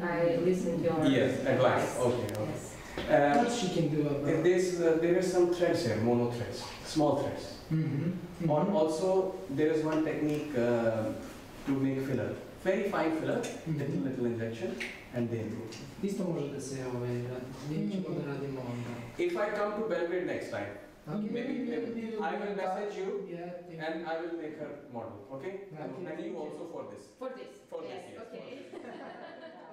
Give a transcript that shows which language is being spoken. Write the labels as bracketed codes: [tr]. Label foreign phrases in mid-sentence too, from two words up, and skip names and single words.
[en] I listen to your Yes, advice. Okay, okay. Yes. What she can do about... There are some threads here, mono threads, small threads. Mm-hmm. Or also, there is one technique to make filler. Very fine filler, little injection, and then do. [sr] Isto može da se radi. Mi ćemo da radimo onda. [en] If I come to Belgrade next time, Okay. maybe I will message you Yeah. and I will make her model, okay? Okay. And you also for this. For this. For this, Yes. yes. Okay.